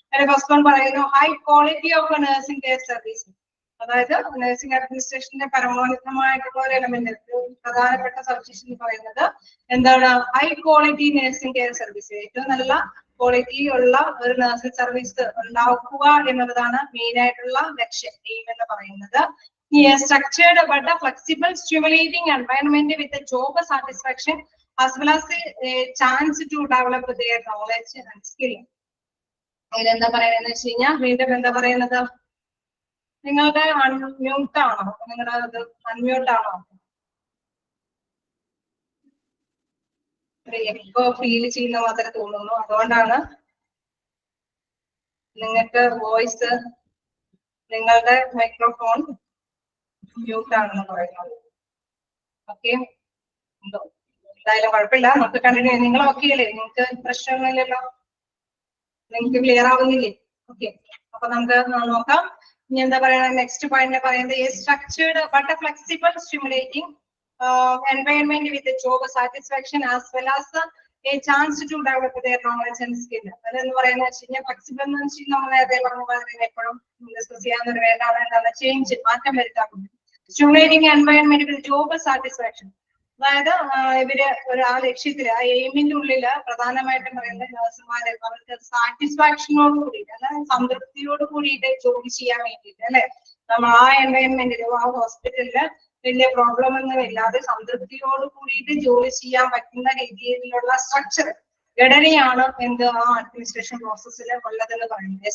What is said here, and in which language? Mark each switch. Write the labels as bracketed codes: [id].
[ml] First one പറയുന്നു, high quality of nursing care service. അതായത് nursing അഡ്മിനിസ്ട്രേഷന്റെ പരമോന്നതമായിട്ടുള്ള ഒരു എലമെന്റ്, പ്രധാനപ്പെട്ട സവിശേഷത എന്ന് പറയുന്നത് എന്താണ്, high quality nursing care service. ഏറ്റവും നല്ല ക്വാളിറ്റി ഉള്ള ഒരു നഴ്സിംഗ് സർവീസ് ഉണ്ടാക്കുക എന്നുള്ളതാണ് മെയിൻ ആയിട്ടുള്ള ലക്ഷ്യം, എയിം എന്ന് പറയുന്നത്. [en] Structured but a flexible, stimulating environment with a job satisfaction as well as a chance to develop their knowledge and skill. [ml] എന്താ പറയുന്നത് വെച്ച് കഴിഞ്ഞാൽ, വീണ്ടും എന്താ പറയുന്നത്, നിങ്ങളുടെ അൺമ്യൂട്ട് ആണോ, നിങ്ങളുടെ അൺമ്യൂട്ട് ആണോ, എക്കോ ഫീൽ ചെയ്യുന്ന മാത്രമേ തോന്നുന്നു. അതുകൊണ്ടാണ് നിങ്ങൾക്ക് വോയിസ്, നിങ്ങളുടെ മൈക്രോഫോൺ മ്യൂട്ട് ആണെന്ന് പറയുന്നത്. ഓക്കെ, എന്തോ എന്തായാലും കുഴപ്പമില്ല, നമുക്ക് കണ്ടിന്യൂ ചെയ്യാം. നിങ്ങൾ ഓക്കെ അല്ലേ? നിങ്ങൾക്ക് പ്രശ്നമൊന്നുമില്ലല്ലോ? നിങ്ങൾക്ക് ക്ലിയർ ആവുന്നില്ലേ? ഓക്കെ, അപ്പൊ നമുക്ക് നോക്കാം. ഇനി എന്താ പറയുക, നെക്സ്റ്റ് പോയിന്റ് പറയുന്നത്, [en] Structured but flexible stimulating environment with a job satisfaction as well as a chance to develop their knowledge and skill. [ml] അതെന്ന് പറയുന്നത് വെച്ച് കഴിഞ്ഞാൽ ഫ്ലെക്സിബിൾ എന്ന് വെച്ചാൽ നമ്മൾ നേരത്തെ പറഞ്ഞ പോലെ എപ്പോഴും ഡിസ്കസ് ചെയ്യാവുന്ന ഒരു വേണ്ടാണ് എന്താണ് ചേഞ്ച്, മാറ്റം വരുത്താറുണ്ട്. സ്റ്റിമുലേറ്റിംഗ് എൻവയൺമെന്റ് വിത്ത് ജോബ് സാറ്റിസ്ഫാക്ഷൻ. അതായത് ഇവര് ആ ലക്ഷ്യത്തില്, ആ എയിമിന്റെ ഉള്ളില് പ്രധാനമായിട്ടും പറയുന്നത് നഴ്സുമാര് അവർക്ക് സാറ്റിസ്ഫാക്ഷനോട് കൂടിയിട്ട്, അതായത് സംതൃപ്തിയോട് കൂടിയിട്ട് ജോലി ചെയ്യാൻ വേണ്ടിയിട്ട് അല്ലെ, നമ്മൾ ആ എൻവയൺമെന്റിൽ ആ ഹോസ്പിറ്റലില് വലിയ പ്രോബ്ലം ഒന്നും ഇല്ലാതെ സംതൃപ്തിയോട് കൂടിയിട്ട് ജോലി ചെയ്യാൻ പറ്റുന്ന രീതിയിലുള്ള സ്ട്രക്ചർ, ഘടനയാണ് എന്ത് ആ അഡ്മിനിസ്ട്രേഷൻ പ്രോസസ്സിൽ ഉള്ളതെന്ന് പറയുന്നത്.